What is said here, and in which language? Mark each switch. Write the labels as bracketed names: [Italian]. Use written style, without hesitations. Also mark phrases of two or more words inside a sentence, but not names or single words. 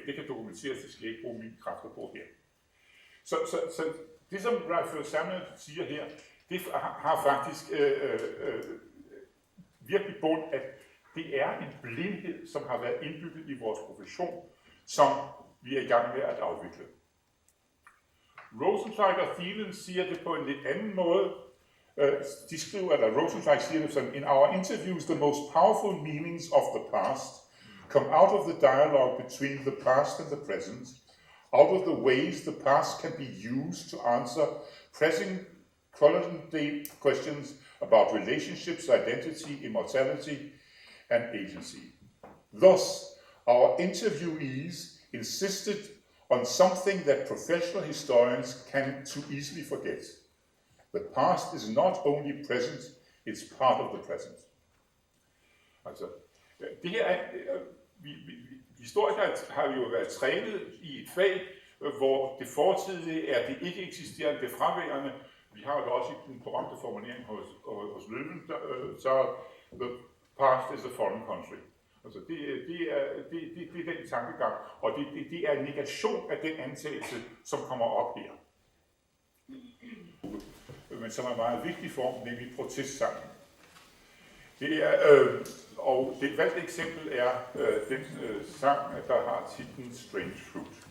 [Danish] Det kan dokumenteres, det skal jeg ikke bruge mine kræfter på her. Så det, som Raphael Samuel siger her, det har faktisk virkelig bund, at det er en blindhed, som har været indbygget i vores profession, som vi er i gang med at afvikle. Rosenzweig og Thielen siger det på en lidt anden måde. De skriver, eller Rosenzweig siger det sådan, [English] in our interviews, the most powerful meanings of the past come out of the dialogue between the past and the present, out of the ways the past can be used to answer pressing current-day questions about relationships, identity, immortality, and agency. Thus, our interviewees insisted on something that professional historians can too easily forget. The past is not only present, it's part of the present. [Danish] Altså, det her er, historikere har jo været trænet i et fag, hvor det fortidige er det ikke eksisterende, det fraværende. Vi har jo også i den berømte formulering hos Løven, så [English] the past is a foreign country. [Danish] Altså det er den tankegang, og det er en negation af den antagelse, som kommer op her. Men som er meget vigtig form, nemlig protestsangen. Det er, og det valgte eksempel er den sang, der har titlen Strange Fruit.